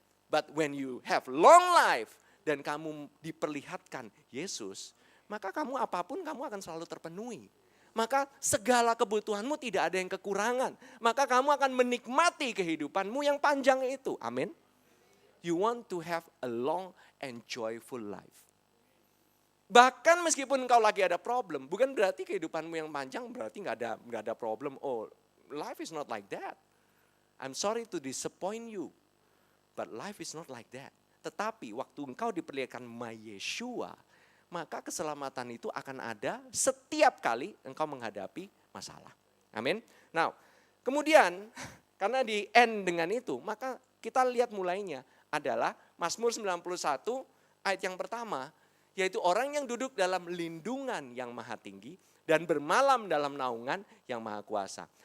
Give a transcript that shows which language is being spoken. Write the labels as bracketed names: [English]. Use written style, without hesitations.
[English] But when you have long life [Indonesian] dan kamu diperlihatkan Yesus, maka kamu apapun kamu akan selalu terpenuhi. Maka segala kebutuhanmu tidak ada yang kekurangan. Maka kamu akan menikmati kehidupanmu yang panjang itu. Amin. [English] You want to have a long and joyful life. [Indonesian] Bahkan meskipun engkau lagi ada problem, bukan berarti kehidupanmu yang panjang berarti nggak ada problem. [English] Oh, life is not like that. I'm sorry to disappoint you, but life is not like that. [Indonesian] Tetapi waktu engkau diperlihatkan my Yeshua, maka keselamatan itu akan ada setiap kali engkau menghadapi masalah. Amin. Nah, kemudian karena di end dengan itu, maka kita lihat mulainya adalah Mazmur 91 ayat yang pertama, yaitu orang yang duduk dalam lindungan yang maha tinggi dan bermalam dalam naungan yang maha kuasa.